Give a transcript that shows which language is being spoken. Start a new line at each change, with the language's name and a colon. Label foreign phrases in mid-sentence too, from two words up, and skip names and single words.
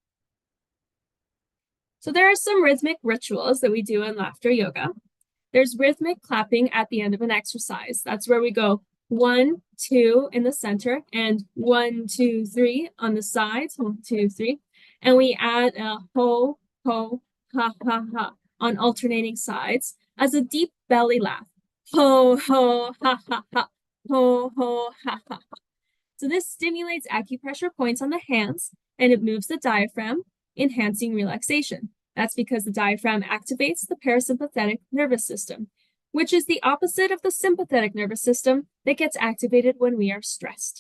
English: So there are some rhythmic rituals that we do in laughter yoga. There's rhythmic clapping at the end of an exercise. That's where we go 1, 2 in the center and 1, 2, 3 on the sides. 1, 2, 3. And we add a ho, ho, ha, ha, ha on alternating sides as a deep belly laugh. Ho, ho, ha, ha, ha. Ho, ho, ha, ha, ha. So this stimulates acupressure points on the hands and it moves the diaphragm, enhancing relaxation. That's because the diaphragm activates the parasympathetic nervous system, which is the opposite of the sympathetic nervous system that gets activated when we are stressed.